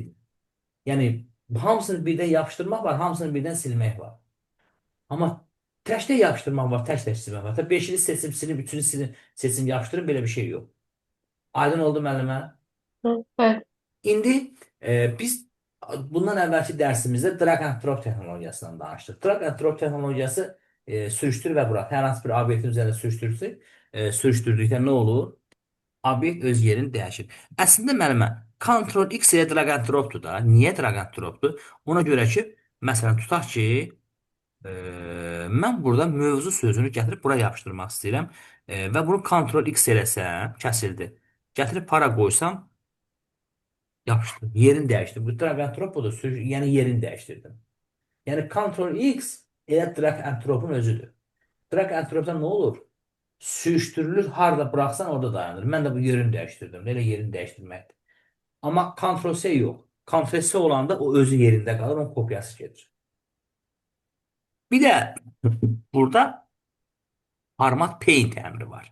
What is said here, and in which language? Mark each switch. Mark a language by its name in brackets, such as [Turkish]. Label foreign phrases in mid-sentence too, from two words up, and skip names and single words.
[Azerbaijani] Yəni hamısını birdən yapışdırmaq var, hamısını birdən silmək var. Amma təkdə yapışdırmaq var, tək-tək silmək var. 5-ini seçib silib, 3-ünü silib, seçim yapışdırın, belə bir şey yox. Aydın oldu müəllimə? Hı, bəli. İndi biz bundan əvvəlki dərsimizdə [English] drag and drop [Azerbaijani] texnologiyasından danışdıq. [English] Drag and drop [Azerbaijani] texnologiyası sürüşdür və burax. Hər hansı bir obyektin üzərində sürüşdürdükdə nə olur? Obyekt öz yerini dəyişir. Əslində müəllimə, Ctrl X ilə [English] drag and dropdur [Azerbaijani] da. Niyə [English] drag and dropdur? [Azerbaijani] Ona görə ki, məsələn, tutaq ki, mən burada mövzu sözünü gətirib bura yapışdırmaq istəyirəm. Və bunu Ctrl X eləsəm, kəsildi. Gətirib para qoysam, yapışdı. Yerini dəyişdim. Bu [English] drag and drop [Azerbaijani] budur. Yəni yerini dəyişdirdim. Yəni Ctrl X elə [English] drag and drop'un [Azerbaijani] özüdür. [English] Drag and drop'da [Azerbaijani] nə olur? Sürüşdürülür, harda buraxsan orada dayanır. Mən də bu yerini dəyişdirdim. Elə yerini dəyişdirməkdir. Amma Ctrl C yox. Ctrl C olanda o özü yerində qalır, onun kopyası gedir. Bir də burada [English] format paint [Azerbaijani] əmri var.